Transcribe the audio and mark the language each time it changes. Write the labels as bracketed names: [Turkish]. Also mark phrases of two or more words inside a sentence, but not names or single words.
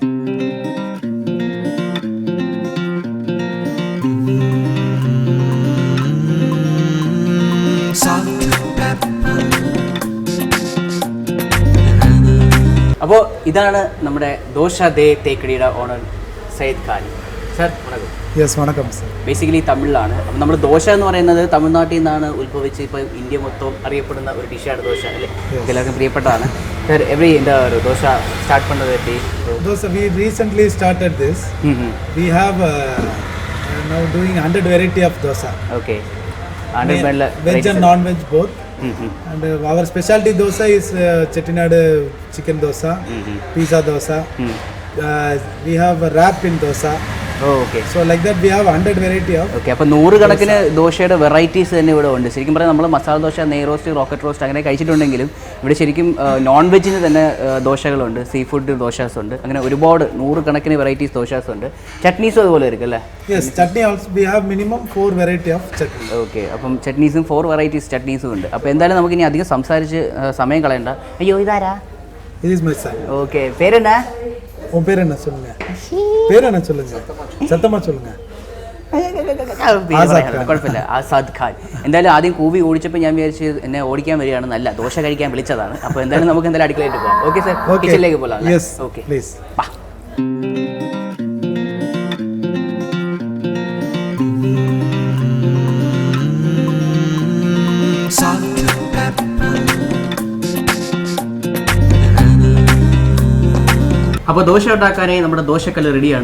[Malayalam] അപ്പോൾ ഇതാണ് നമ്മുടെ ദോശ ദേ തേക്കടിയുടെ ഓണർ സയ്യിദ് ഖാൻ. സർ വണക്കം. യെസ്, വണക്കം സർ. ബേസിക്കലി തമിഴിലാണ്. അപ്പം നമ്മൾ ദോശ എന്ന് പറയുന്നത് തമിഴ്നാട്ടിൽ നിന്നാണ് ഉത്ഭവിച്ച് ഇപ്പോൾ ഇന്ത്യ മൊത്തം അറിയപ്പെടുന്ന ഒരു ഡിഷാണ് ദോശ, അല്ലേ? എല്ലാവർക്കും പ്രിയപ്പെട്ടതാണ്. സർ, എവിടെ [Tamil] இந்த தோசை ஸ்டார்ட் பண்ணது எப்படி? [English] Dosa, we recently started this. We have now doing 100 variety of dosa. Okay. Veg and non-veg both. And our specialty dosa is chettinad chicken dosa, pizza dosa. We have a wrap in dosa. [Malayalam] ഓക്കെ. [English] So like that we have 100 variety of. [Malayalam] ഓക്കെ. അപ്പോൾ 100 കണക്കിന് ദോശയുടെ വെറൈറ്റീസ് തന്നെ ഇവിടെ ഉണ്ട്. ശരിക്കും പറഞ്ഞാൽ നമ്മൾ മസാല ദോശ, നെയ് റോസ്റ്റ്, റോക്കറ്റ് റോസ്റ്റ് അങ്ങനെ കഴിച്ചിട്ടുണ്ടെങ്കിലും ഇവിടെ ശരിക്കും [English] non veg [Malayalam] തന്നെ ദോശകളുണ്ട്, [English] sea food [Malayalam] ദോശാസ് ഉണ്ട്. അങ്ങനെ ഒരുപാട് 100 കണക്കിന് [English] varieties dosas [Malayalam] ഉണ്ട്. ചട്നീസും അതുപോലെ ആയിരിക്കും, അല്ലേ? [English] Yes, chutney also we have minimum 4 variety of chutney. [Malayalam] ഓക്കെ. അപ്പം ചട്നീസും 4 വെറൈറ്റീസ് ചട്നീസും ഉണ്ട്. അപ്പോൾ എന്തായാലും നമുക്കിനി അധികം സംസാരിച്ച് സമയം കളയണ്ട. അയ്യോ, ഇതാരാ? [English] This is my son. [Malayalam] ഓക്കെ. പേരെന്നാ? [Tamil] உன் பேர் என்ன சொல்லுங்க? பேர் என்ன சொல்லுங்க? சத்தமா சொல்லுங்க. [Malayalam] കുഴപ്പമില്ല, ആസാദ് ഖാൻ. എന്തായാലും ആദ്യം കൂവി ഓടിച്ചപ്പോൾ ഞാൻ വിചാരിച്ച് എന്നെ ഓടിക്കാൻ വരികയാണെന്നല്ല, ദോശ കഴിക്കാൻ വിളിച്ചതാണ്. അപ്പോൾ എന്തായാലും നമുക്ക് എന്തായാലും അടുക്കളയിട്ട് പോകാം. [English] okay sir, [Malayalam] കിച്ചണിലേക്ക് പോകാം. യെസ്, ഓക്കെ, പ്ലീസ്. വാ. അപ്പോൾ ദോശ ഉണ്ടാക്കാനായി നമ്മുടെ ദോശക്കല്ല് റെഡിയാണ്.